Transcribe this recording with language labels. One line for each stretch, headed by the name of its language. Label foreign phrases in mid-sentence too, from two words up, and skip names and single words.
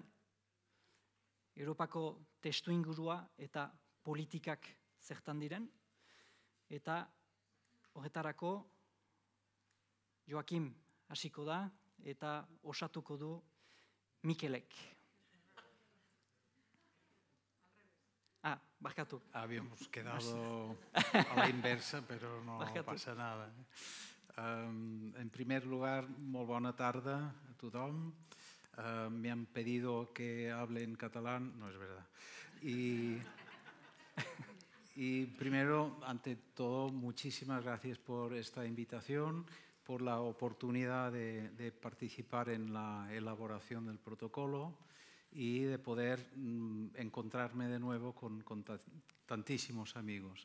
Basque: Europako testu ingurua eta politikak zertan diren, eta horretarako Joakim hasiko da, eta osatuko du Mikelek. Barkatu.
Spanish: Habíamos quedado a la inversa, pero no pasa nada. En primer lugar,
Catalan: molt bona tarda a tothom.
Spanish: Me han pedido que hable en catalán, no es verdad. Y primero, ante todo, muchísimas gracias por esta invitación, por la oportunidad de participar en la elaboración del protocolo y de poder encontrarme de nuevo con tantísimos amigos.